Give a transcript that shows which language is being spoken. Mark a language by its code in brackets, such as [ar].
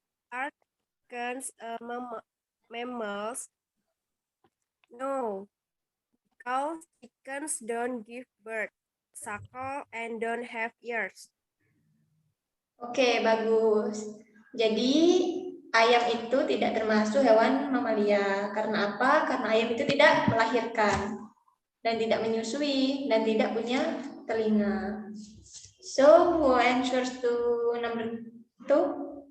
[en] Are chickens mammals? No. Cows, chickens don't give birth, suckle, and don't have ears. [id] Oke, bagus. Jadi, ayam itu tidak termasuk hewan mamalia. Karena apa? Karena ayam itu tidak melahirkan, dan tidak menyusui, dan tidak punya telinga. [en] So, who answers to number 2?